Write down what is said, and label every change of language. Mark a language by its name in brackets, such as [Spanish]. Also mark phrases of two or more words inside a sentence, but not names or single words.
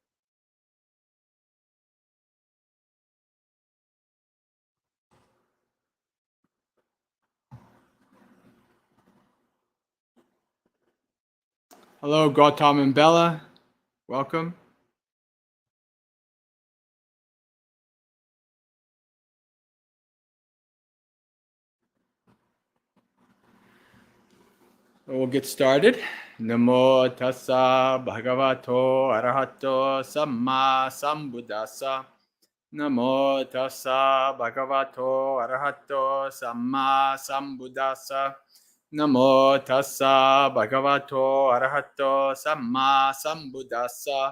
[English] Hello, Gautam and Bella. Welcome. We'll get started. [Pali] Namo tassa bhagavato arahato samma sambuddhassa. Namo tassa bhagavato arahato samma sambuddhassa. Namo tassa bhagavato arahato samma sambuddhassa.